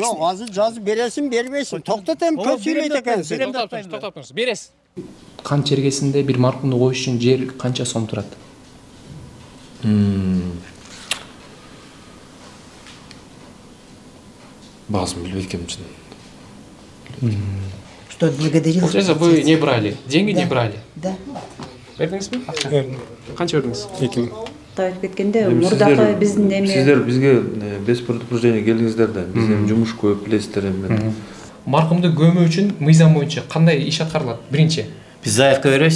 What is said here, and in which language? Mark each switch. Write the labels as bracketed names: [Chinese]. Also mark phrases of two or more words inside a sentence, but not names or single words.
[Kyrgyz] Жок, азыр жазып бересиң, бербейсиң. Токтотем, көп сүйлөйт экенсиң. Токтоп туруңуз. Бересиз. Кан чергесинде бир маркумду коюш үчүн жер канча сом турат? Базым билбейт экенмин чын. [Russian] Что благодарил? Получается, вы не брали. Деньги не брали. Да. [Kyrgyz] Бердиңизби? Канча бердиңиз? 2000. Тайып кеткенде мурдакы биздин эме. Сиздер бизге [Russian] без предупреждения [Kyrgyz] келдиңиздер да. Биз эми жумуш көп билесиздер эми. Маркумду көмүү үчүн мыйзам боюнча кандай иш аткарылат? Биринчи, Биз заявка беребиз.